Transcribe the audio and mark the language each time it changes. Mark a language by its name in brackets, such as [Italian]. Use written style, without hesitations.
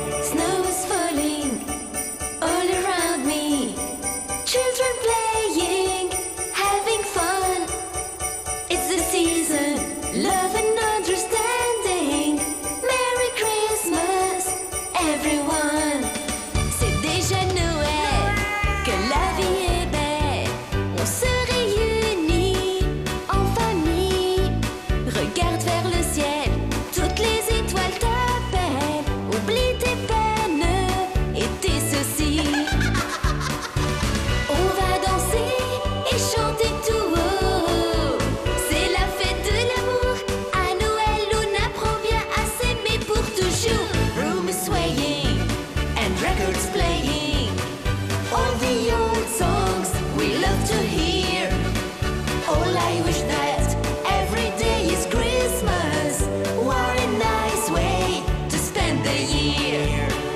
[English] Snow is falling all around me. Children playing, having fun. It's the season, love and understanding. Merry Christmas, everyone. [French] C'est déjà Noël, que la vie est belle. On se réunit en famille. Regarde vers le ciel, toutes les étoiles t'appellent. Oublie tes peines et tes soucis. On va danser et chanter tout haut. C'est la fête de l'amour. À Noël, on apprend bien à s'aimer pour toujours. [English] Room is swaying and records playing. All the old songs we love to hear. All I wish that every day is Christmas. What a nice way to spend the year.